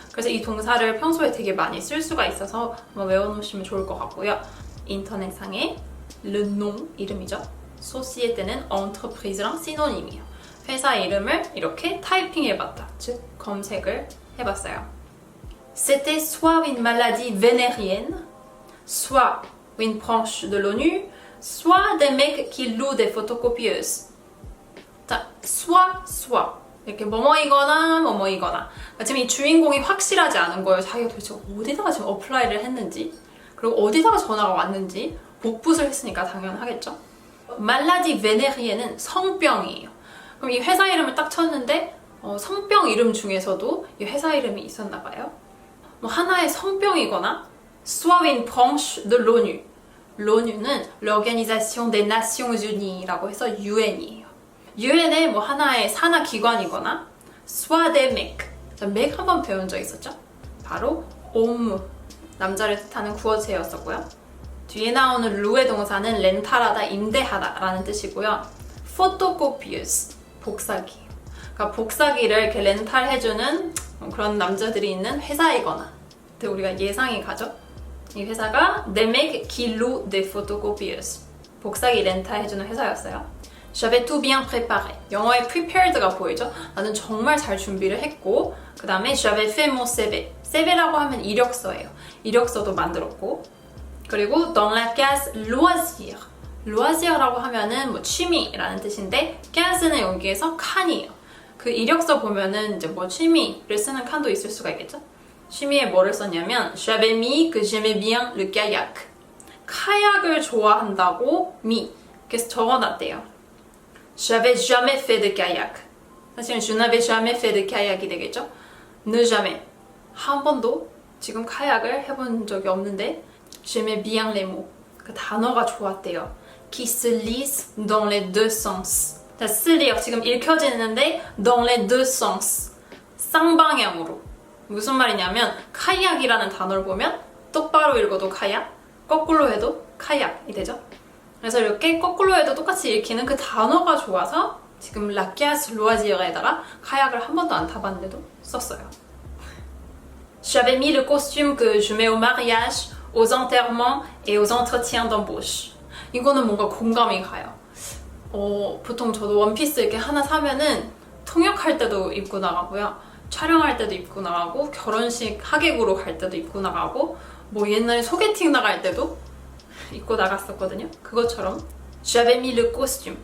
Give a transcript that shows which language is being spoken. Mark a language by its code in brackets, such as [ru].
[ko] 그래서 이 동사를 평소에 되게 많이 쓸 수가 있어서 한번 외워놓으시면 좋을 것 같고요. 인터넷상에 le nom 이름이죠. société는 entreprise랑 시노님이에요. 회사 이름을 이렇게 타이핑해봤다. 즉 검색을 해봤어요. [fr] C'était soit une maladie vénérienne, soit une branche de l'ONU, soit des mecs qui louent des photocopieuses. [ko] 자, soit 이렇게 뭐뭐이거나 지금 이 주인공이 확실하지 않은 거예요. 자기가 도대체 어디다가 지금 어플라이를 했는지, 그리고 어디다가 전화가 왔는지. 복붙을 했으니까 당연하겠죠. 말라디 베네리에는 성병이에요. 그럼 이 회사 이름을 딱 쳤는데 성병 이름 중에서도 이 회사 이름이 있었나 봐요. 뭐 하나의 성병이거나 [fr] soit une branche de l'ONU. [ko] l'ONU는 l'Organisation des Nations Unies라고 해서 UN이에요. UN의 뭐 하나의 산하 기관이거나 [fr] soit des mecs. [ko] 맥 한번 배운 적 있었죠? 바로 homme. 남자를 뜻하는 구어체였었고요. 뒤에 나오는 루의 동사는 렌탈하다, 임대하다 라는 뜻이고요. photocopieuse, 복사기. 그러니까 복사기를 이렇게 렌탈해주는 그런 남자들이 있는 회사이거나. 근데 우리가 예상이 가죠? 이 회사가 [fr] des mecs qui louent des photocopieuses. [ko] 복사기 렌탈해주는 회사였어요. [fr] J'avais tout bien préparé. [ko] 영어의 prepared가 보이죠? 나는 정말 잘 준비를 했고, 그 다음에 [fr] j'avais fait mon CV. [ko] CV라고 하면 이력서예요. 이력서도 만들었고, 그리고 [fr] dans la case loisir. [ko] loisir라고 하면은 뭐 취미라는 뜻인데 case는 여기에서 칸이에요. 그 이력서 보면은 이제 뭐 취미를 쓰는 칸도 있을 수가 있겠죠? 취미에 뭐를 썼냐면 [fr] j'avais mis que j'aimais bien le kayak. [ko] 카약을 좋아한다고 me. 그래서 적어놨대요. [fr] j'avais jamais fait de kayak. 사실은 je n'avais jamais fait de kayak이 되겠죠? ne jamais. [ko] 한 번도 지금 카약을 해본 적이 없는데 [fr] j'aimais bien les mots. [ko] 그 단어가 좋았대요. [fr] qui se lisent dans les deux sens. [ko] 자, 쓰리역 지금 읽혀지는데 [fr] dans les deux sens. [ko] 쌍방향으로. 무슨 말이냐면 카약이라는 단어를 보면 똑바로 읽어도 카약, 거꾸로 해도 카약이 되죠. 그래서 이렇게 거꾸로 해도 똑같이 읽히는 그 단어가 좋아서 지금 [fr] la case loisir [ko] 에다가 카약을 한 번도 안 타봤는데도 썼어요. [fr] J'avais mis le costume que je mets au mariage, aux enterrements et aux entretiens d'embauche. [ko] 이거는 뭔가 공감이 가요. 보통 저도 원피스 이렇게 하나 사면은 통역할 때도 입고 나가고요. 촬영할 때도 입고 나가고, 결혼식 하객으로 갈 때도 입고 나가고, 뭐 옛날에 소개팅 나갈 때도 입고 나갔었거든요. 그것처럼 [fr] J'avais mis le costume.